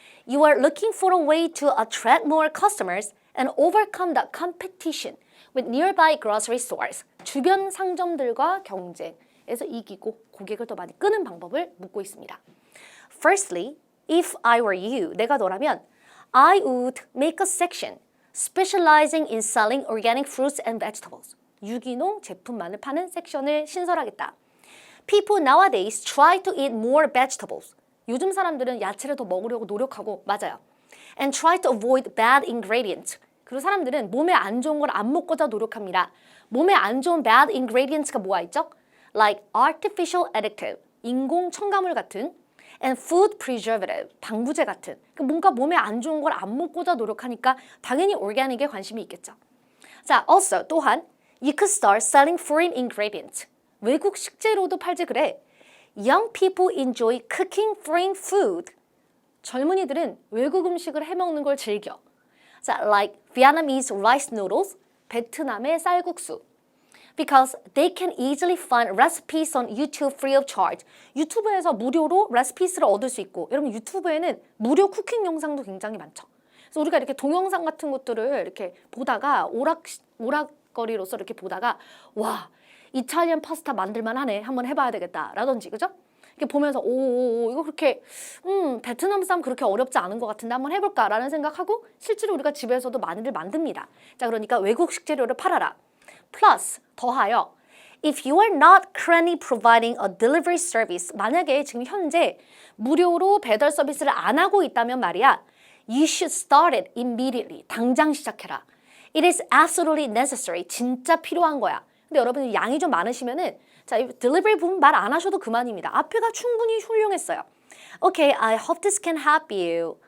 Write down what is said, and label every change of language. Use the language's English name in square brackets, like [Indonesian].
[English] You are looking for a way to attract more customers and overcome the competition with nearby grocery stores. [Korean] 주변 상점들과 경쟁에서 이기고 고객을 더 많이 끄는 방법을 묻고 있습니다. [English] Firstly, if I were you, [Korean] 내가 너라면 [English] I would make a section specializing in selling organic fruits and vegetables. [Korean] 유기농 제품만을 파는 섹션을 신설하겠다. [English] People nowadays try to eat more vegetables. [Korean] 요즘 사람들은 야채를 더 먹으려고 노력하고 맞아요. [English] And try to avoid bad ingredients. [Korean] 그리고 사람들은 몸에 안 좋은 걸 안 먹고자 노력합니다. 몸에 안 좋은 [English] bad ingredients [Korean] 가 뭐가 있죠? [English] Like artificial additive, [Korean] 인공 첨가물 같은 [English] and food preservative, [Korean] 방부제 같은 뭔가 몸에 안 좋은 걸 안 먹고자 노력하니까 당연히 organic에 관심이 있겠죠. [English] 자, also [Korean] 또한 [English] you could start selling foreign ingredients. [Korean] 외국 식재료도 팔지 그래. [English] Young people enjoy cooking foreign food. [Korean] 젊은이들은 외국 음식을 해먹는 걸 즐겨. [English] 자, like Vietnamese rice noodles, [Korean] 베트남의 쌀국수. [English] Because they can easily find recipes on YouTube free of charge. [Korean] 유튜브에서 무료로 레시피스를 얻을 수 있고, 여러분 유튜브에는 무료 쿠킹 영상도 굉장히 많죠. 그래서 우리가 이렇게 동영상 같은 것들을 이렇게 보다가 오락거리로서 이렇게 보다가 와, 이탈리안 파스타 만들만 하네. 한번 해봐야 되겠다. 라든지, 그죠? 이렇게 보면서 오, 이거 그렇게 베트남 쌈 그렇게 어렵지 않은 것 같은데 한번 해볼까라는 생각하고 실제로 우리가 집에서도 많이들 만듭니다. 자, 그러니까 외국 식재료를 팔아라. 플러스 더하여 [English] if you are not currently providing a delivery service, [Korean] 만약에 지금 현재 무료로 배달 서비스를 안 하고 있다면 말이야, [English] you should start it immediately. [Korean] 당장 시작해라. [English] It is absolutely necessary. [Korean] 진짜 필요한 거야. 근데 여러분 양이 좀 많으시면은 자, 이 딜리버리 부분 말 안 하셔도 그만입니다. 앞에가 충분히 훌륭했어요. [English] Okay, I hope this can help you.